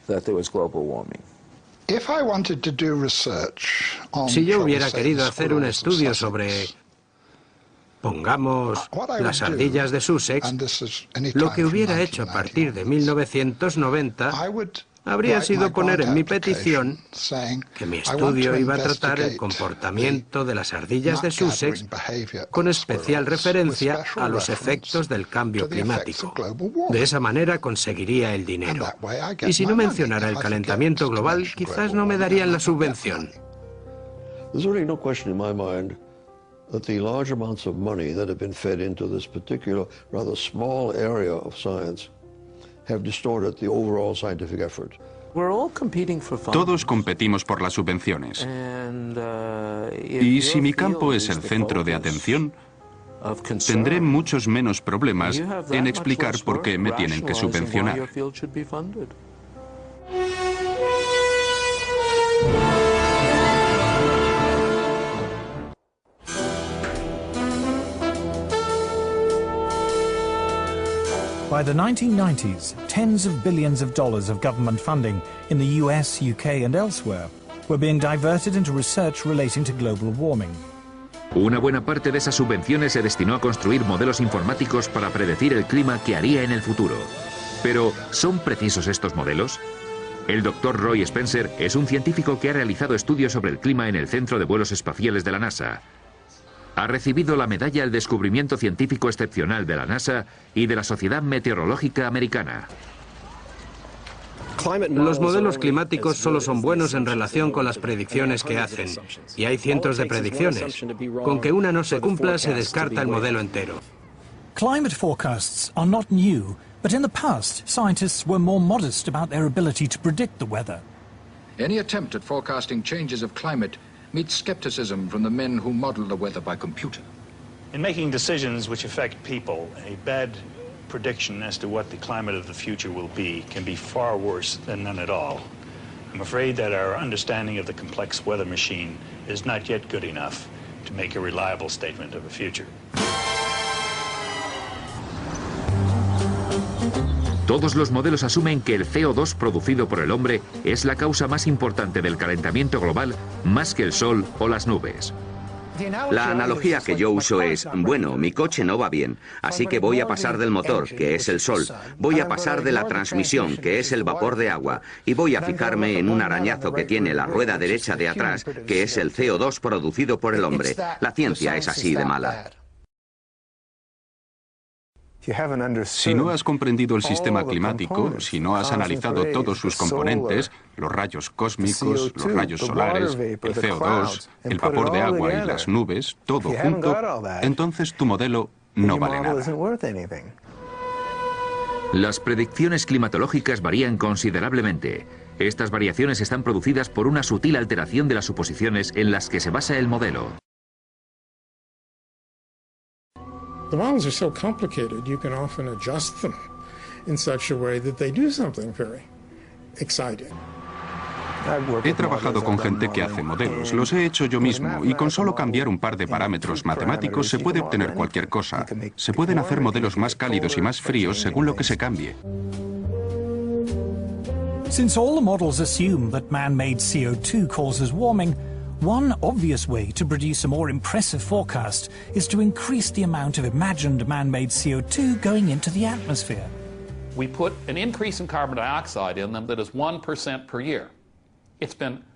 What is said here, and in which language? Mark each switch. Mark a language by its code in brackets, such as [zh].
[es] Si yo hubiera querido hacer un estudio sobre, pongamos, las ardillas de Sussex, lo que hubiera hecho a partir de 1990 habría sido poner en mi petición que mi estudio iba a tratar el comportamiento de las ardillas de Sussex con especial referencia a los efectos del cambio climático. De esa manera conseguiría el dinero. Y si no mencionara el calentamiento global, quizás no me darían la subvención. [en] There's really no question in my mind that the large amounts of money that have been fed into this particular, rather small area of science have distorted the overall scientific effort. [es] Todos competimos por las subvenciones. Y si mi campo es el centro de atención, tendré muchos menos problemas en explicar por qué me tienen que subvencionar. [en] By the 1990s, tens of billions of dollars of government funding in the US, UK and elsewhere were being diverted into research relating to global warming. [es] Una buena parte de esas subvenciones se destinó a construir modelos informáticos para predecir el clima que haría en el futuro. Pero, ¿son precisos estos modelos? El Dr. Roy Spencer es un científico que ha realizado estudios sobre el clima en el Centro de Vuelos Espaciales de la NASA. Ha recibido la medalla al descubrimiento científico excepcional de la NASA y de la Sociedad Meteorológica Americana. Los modelos climáticos solo son buenos en relación con las predicciones que hacen, y hay cientos de predicciones. Con que una no se cumpla, se descarta el modelo entero. [en] Climate forecasts are not new, but in the past, scientists were more modest about their ability to predict the weather. Any attempt at forecasting changes of climate meets skepticism from the men who model the weather by computer. In making decisions which affect people, a bad prediction as to what the climate of the future will be can be far worse than none at all. I'm afraid that our understanding of the complex weather machine is not yet good enough to make a reliable statement of the future. [es] Todos los modelos asumen que el CO2 producido por el hombre es la causa más importante del calentamiento global, más que el sol o las nubes. La analogía que yo uso es, bueno, mi coche no va bien, así que voy a pasar del motor, que es el sol, voy a pasar de la transmisión, que es el vapor de agua, y voy a fijarme en un arañazo que tiene la rueda derecha de atrás, que es el CO2 producido por el hombre. La ciencia es así de mala. Si no has comprendido el sistema climático, si no has analizado todos sus componentes, los rayos cósmicos, los rayos solares, el CO2, el vapor de agua y las nubes, todo junto, entonces tu modelo no vale nada. Las predicciones climatológicas varían considerablemente. Estas variaciones están producidas por una sutil alteración de las suposiciones en las que se basa el modelo. [en] The models are so complicated, you can often adjust them in such a way that they do something very exciting. [es] He trabajado con gente que hace modelos, los he hecho yo mismo, y con solo cambiar un par de parámetros matemáticos se puede obtener cualquier cosa. Se pueden hacer modelos más cálidos y más fríos según lo que se cambie. [en] Since all the models assume that man-made CO2 causes warming, one obvious way to produce a more impressive forecast is to increase the amount of imagined man-made CO2 going into the atmosphere. We put an increase in carbon dioxide in them that is 1% per year. It's been